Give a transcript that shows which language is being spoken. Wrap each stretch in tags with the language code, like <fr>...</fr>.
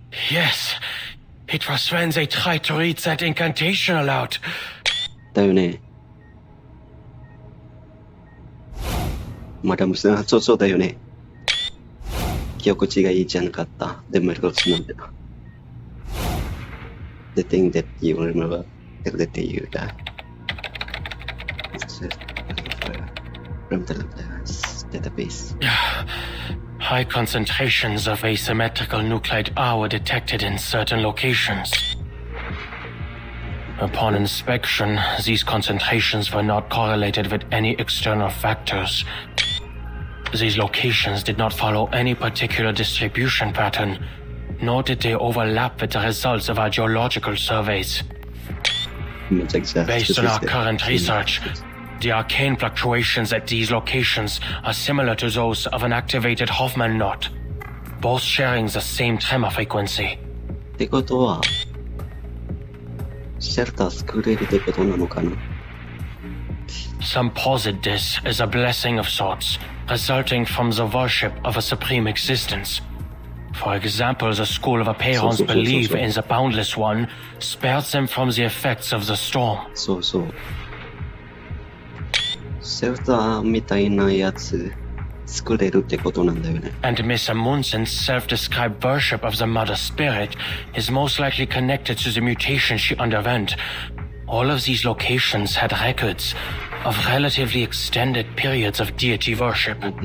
<en>Yes, it was when they tried to read that incantation aloud.</en> <ja>だよね。マダムさん、そうだよね。記憶違いじゃなかった。でも、そうなんだ。</ja> <en>The thing that you remember, everything you die. It's just from the database. High concentrations of asymmetrical nuclide R were detected in certain locations. Upon inspection, these concentrations were not correlated with any external factors. These locations did not follow any particular distribution pattern, nor did they overlap with the results of our geological surveys. Based on our current research, the arcane fluctuations at these locations are similar to those of an activated Hoffman knot, both sharing the same tremor frequency.</en> <ja>ってことは、シェルター作れるってことなのかな？</ja> <en>Some posit this as a blessing of sorts, resulting from the worship of a supreme existence. For example, the school of Aperons believe in the Boundless One, spared them from the effects of the storm.</en> <ja>そうそう。シェルターみたいなやつ作れるってことなんだよね。</ja> <en>And Miss Amundsen's self-described worship of the Mother Spirit is most likely connected to the mutation she underwent. All of these locations had records of relatively extended periods of deity worship.</en>